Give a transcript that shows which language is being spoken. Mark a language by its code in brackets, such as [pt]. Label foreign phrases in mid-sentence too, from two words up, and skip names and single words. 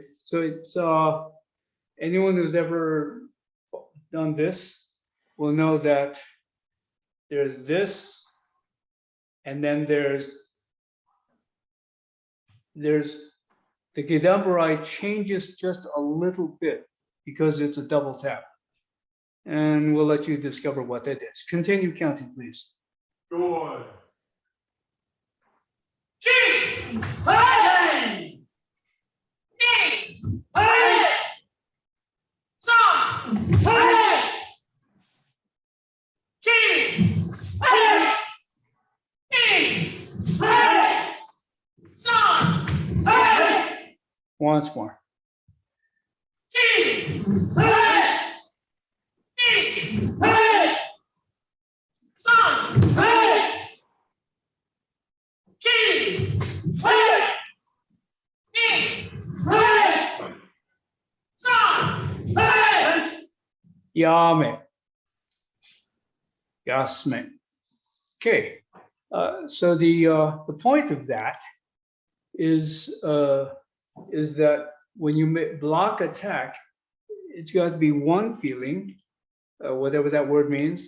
[en] So it's anyone who's ever done this will know that there's this, and then there's the Gedamrai changes just a little bit because it's a double tap. And we'll let you discover what that is. Continue counting, please. Good. [ja] Chi! Hey! Ni! Hey! Son! Hey! Chi! Hey! Ni! Hey! Son! Hey! [en] Once more. [ja] Chi! Hey! Ni! Hey! Son! Hey! Chi! Hey! Ni! Hey! Son! Hey! Yame. Yasme. [en] Okay. So the point of that is that when you block attack, it's got to be one feeling, whatever that word means.